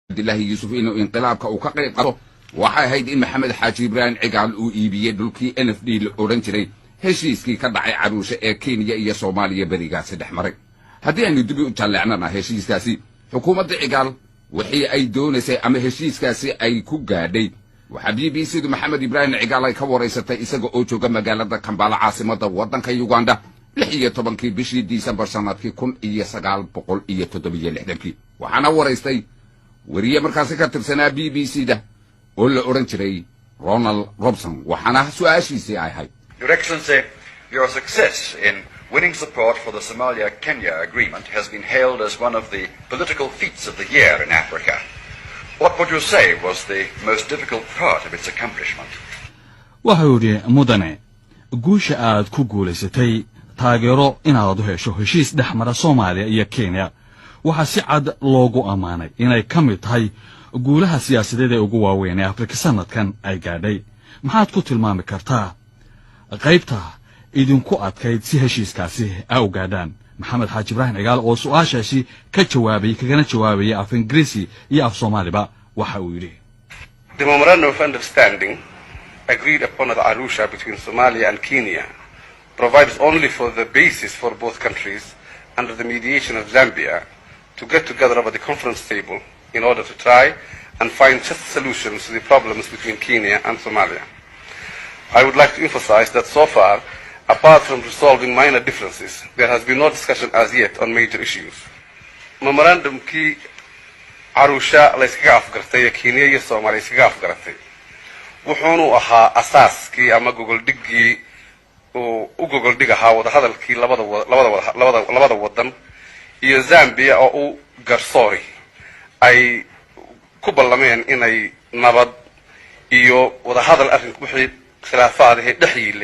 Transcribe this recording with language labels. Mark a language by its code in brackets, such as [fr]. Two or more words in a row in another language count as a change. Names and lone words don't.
[so] الله يوسف إنه انقلابك وكقيد قطو waxay ahayd in maxamed xaaji ibraahim cigaal uu iibiyay dhulkii NFD la oran jiray heshiiskii ka dhacay caruusha ee Kenya iyo Soomaaliya barigaasi dhexmaray haddii aan dib u jaleecnana heshiiskaasi xukuumadda cigaal wixii ay doonaysay ama heshiiskaasi ay ku gaadhay waxa BBC maxamed ibraahim cigaal ay ka wareysatay isaga oo jooga magaalada Kampala caasimadda waddanka Uganda 16 bishii December sanadkii 1967 waxaana wareystay wariye markaas ka tirsanaa BBC-da oo la oran jiray Ronald Robson waxaana su'aashiisii ay ahayd [en] Your Excellency, your success in winning support for the Somalia-Kenya agreement has been hailed as one of the political feats of the year in Africa. What would you say was the most difficult part of its accomplishment? [so] wuxuu yidhi mudane guusha aad ku guulaysatay taageero inaad u hesho heshiis dhexmara Soomaaliya iyo Kenya waxa si cad loogu amaanay inay ka mid tahay guulaha siyaasadeed ee ugu waaweyn ee Afrika sanadkan ay gaadhay maxaad ku tilmaami kartaa qaybta idinku adkayd si heshiiskaasi ay u gaadhaan maxamed xaaji ibraahim cigaal oo su'aashaasi ka jawaabay kagana jawaabay af Ingiriisi iyo af Soomaaliba waxa uu yiri [en] The memorandum of understanding agreed upon at Arusha between Somalia and Kenya provides only for the basis for both countries under the mediation of Zambia to get together over the conference table in order to try and find just solutions to the problems between Kenya and Somalia. I would like to emphasize that so far, apart from resolving minor differences, there has been no discussion as yet on major issues. [so] Memorandum kii Arusha la iskaga afgartay Kenya iyo Soomaaliya iskaga afgartay wuxuuna ahaa asaaskii ama gogoldhigii oo u gogoldhig ahaa wada hadalkii labada wadan iyo Zambia oo u garsoori ay ku ballameen inay nabad iyo wada hadal arrinku wixii khilaafaadii dhaxyilay